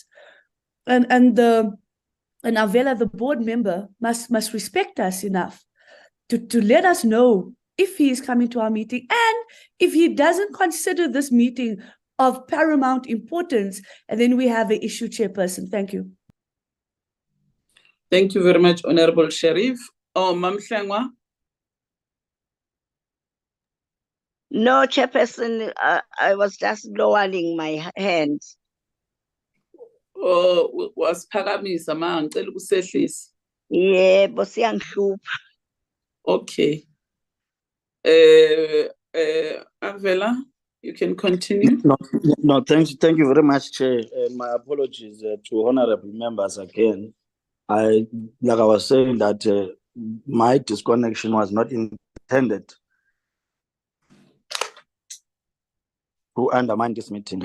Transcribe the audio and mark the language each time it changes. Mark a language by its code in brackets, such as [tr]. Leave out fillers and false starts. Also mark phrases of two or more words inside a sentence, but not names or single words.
[en] And Avela, the board member, must respect us enough to let us know if he is coming to our meeting, and if he doesn't consider this meeting of paramount importance, and then we have an issue, Chairperson. Thank you. Thank you very much, Honorable Sheriff. Oh, Mamhlengwa. No, Chairperson, I was just lowering my hand. [zu] Oh, wasiphakamisa ma ngicela ukusehlisa. Yebo, siyangihlupha. [en] Okay. Avela, you can continue. No, thank you very much, Chair. My apologies to honorable members again. Like I was saying that my disconnection was not intended to undermine this meeting.